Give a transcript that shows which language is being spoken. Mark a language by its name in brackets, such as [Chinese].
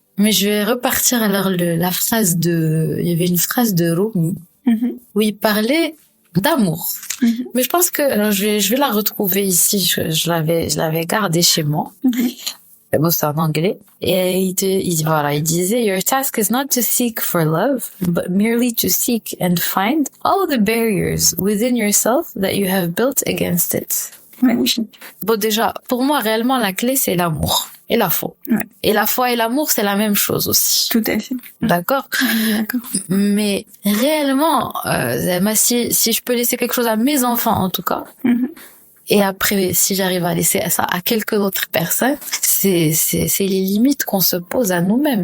[French] Mais je vais repartir alors il y avait une phrase de Rumi où il parlait d'amour. Mais je pense que alors je vais la retrouver ici. Je l'avais gardée chez moi. Bon, c'est en anglais. Et il disait, [English] Your task is not to seek for love, but merely to seek and find all the barriers within yourself that you have built against it. [French] Bon, déjà, pour moi, réellement, la clé, c'est l'amour. Et la foi. Et la foi et l'amour, c'est la même chose aussi. Tout à fait. D'accord? D'accord. Mais réellement, si je peux laisser quelque chose à mes enfants, en tout cas, et après, si j'arrive à laisser ça à quelques autres personnes, c'est les limites qu'on se pose à nous-mêmes.